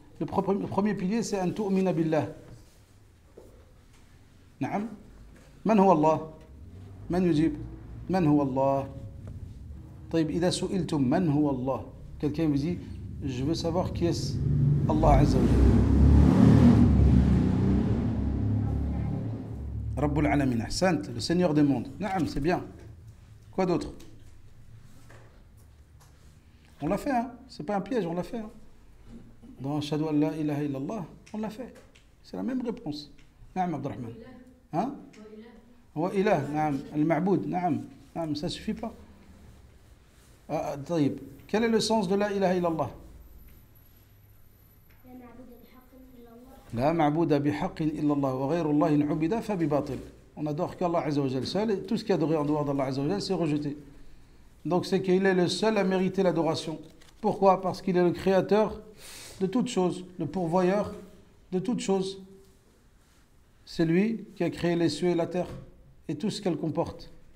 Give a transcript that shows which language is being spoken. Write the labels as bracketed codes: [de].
[fr] Le premier pilier, c'est [ar] أن تؤمن بالله. نعم. من هو الله؟ من يجيب؟ من هو الله؟ طيب إذا سئلتم من هو الله, [fr] quelqu'un vous dit, je veux savoir qui est Allah Azza wa Jalla. Rabbul Alamin, ahsant, le Seigneur des mondes. Naam, c'est bien. Quoi d'autre? On l'a fait, hein? C'est pas un piège, on l'a fait. Hein? Dans Ashhadu an la ilaha illallah, on l'a fait. C'est la même réponse. Naam, Abdurrahman. Hein? Wa ilah, naam. Al-ma'boud, naam. Naam, ça suffit pas. طيب. Quel est le sens de la ilaha illallah? [ar] لا معبود بحق إلا الله وغير الله إن عبد فبباطل. [fr] On adore qu'Allah Azza wa Jalla seul et tout ce qui est adoré en dehors d'Allah Azza wa Jalla c'est rejeté. Donc c'est qu'il est le seul à mériter l'adoration. Pourquoi? Parce qu'il est le créateur de toutes choses, le pourvoyeur de toutes choses. C'est lui qui a créé les cieux et la terre et tout ce qu'elle comporte.